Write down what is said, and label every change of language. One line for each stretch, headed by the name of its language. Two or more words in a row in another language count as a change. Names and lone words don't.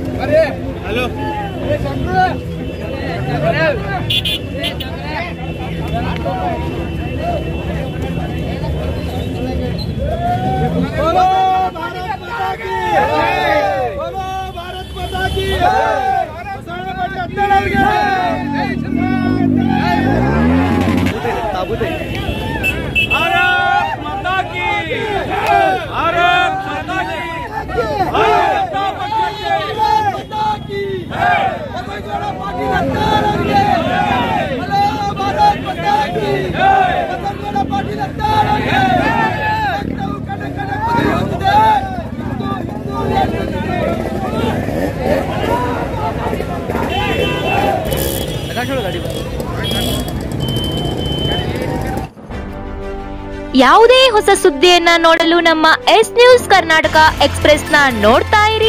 Hindi: ಹಲೋ बोलो भारत माता की जय, बोलो भारत माता की जय, भारत माता की, भारत माता की, भारत माता की, पार्टी लगता रहेंगे, बोलो भारत माता की, पार्टी लगता रहेंगे,
Kannada: ಯಾವುದೇ ಹೊಸ ಸುದ್ದಿಯನ್ನ ನೋಡಲು ನಮ್ಮ ಎಸ್ ನ್ಯೂಸ್ ಕರ್ನಾಟಕ ಎಕ್ಸ್‌ಪ್ರೆಸ್ ನ ನೋಡ್ತಾ ಇರಿ.